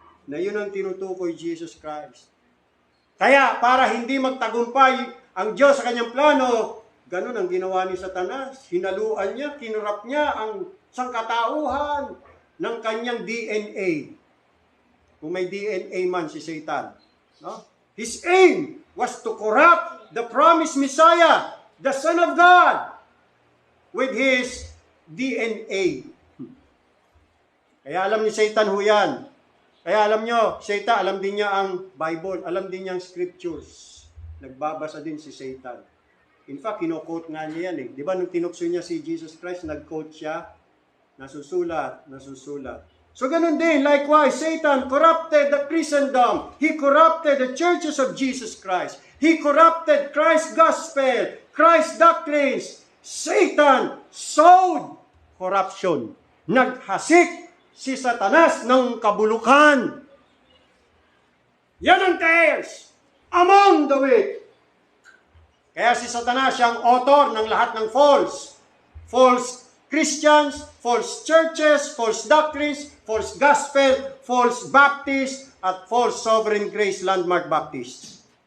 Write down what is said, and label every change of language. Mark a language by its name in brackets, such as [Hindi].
[Filipino] Na yun ang tinutukoy Jesus Christ. Kaya, para hindi magtagumpay ang Diyos sa kanyang plano, ganun ang ginawa ni Satanas. Hinaluan niya, kinurap niya ang sangkatauhan ng kanyang DNA. Kung may DNA man si Satan. No? [English] His aim was to corrupt the promised Messiah, the Son of God, with his DNA. [Filipino] Kaya alam ni Satan ho yan. Kaya alam nyo, Satan, alam din niya ang Bible, alam din niya ang scriptures. Nagbabasa din si Satan. [English] In fact, [Filipino] kino-quote nga niya yan eh. Di ba nung tinukso niya si Jesus Christ, nag-quote siya, nasusulat. [English] So [Filipino] ganun din, [English] likewise, Satan corrupted the Christendom. He corrupted the churches of Jesus Christ. He corrupted Christ's gospel, Christ's doctrines. Satan sowed corruption. [Filipino] Naghasik si Satanas ng kabulukan. Yan ang [English] tares among the weak. [Filipino] Kaya si Satanas siyang [English] author [Filipino] ng lahat ng [English] false Christians, false churches, false doctrines, false gospel, false Baptists, at false sovereign grace landmark Baptists.